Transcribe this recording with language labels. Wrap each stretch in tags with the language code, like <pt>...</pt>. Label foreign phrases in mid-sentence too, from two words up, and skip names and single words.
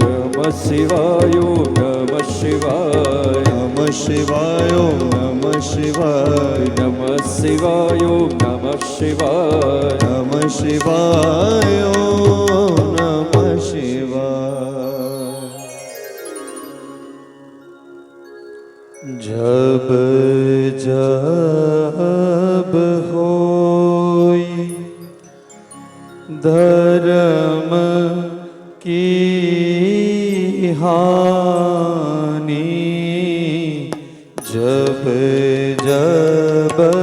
<sa>નમઃ શિવાય નમઃ શિવાય. નમઃ શિવાય નમઃ શિવાય. નમઃ શિવાય નમઃ શિવાય. નમઃ શિવાય નમઃ શિવાય.</sa> <awa>जब जब होई धर्म की हानि, जब जब</awa>